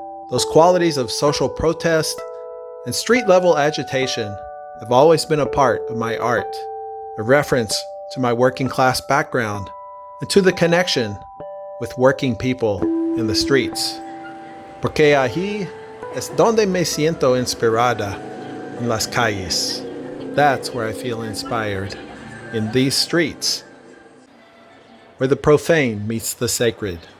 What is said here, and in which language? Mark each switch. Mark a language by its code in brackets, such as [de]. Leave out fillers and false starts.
[en] Those qualities of social protest and street-level agitation have always been a part of my art, a reference to my working-class background and to the connection with working people in the streets. [es] Porque ahí es donde me siento inspirada, en las calles. [en] That's where I feel inspired, in these streets, where the profane meets the sacred.